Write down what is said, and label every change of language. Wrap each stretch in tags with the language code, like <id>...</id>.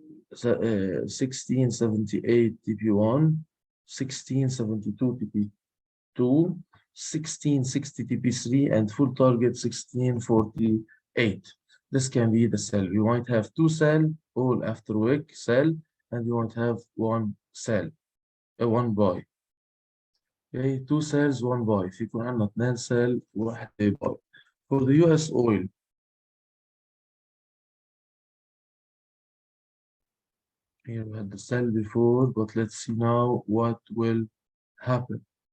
<en>1678 TP1, 1672 TP2, 1660 TP3, and full target 1648. This can be the sell. You might have two sell all after wick sell, and you might have one sell, one buy. Okay, two sells, one buy.</en> <ar>في يكون عندنا اثنين sell وواحد buy.</ar> <en>For the US oil, here we had the sell before, but let's see now what will happen.</en>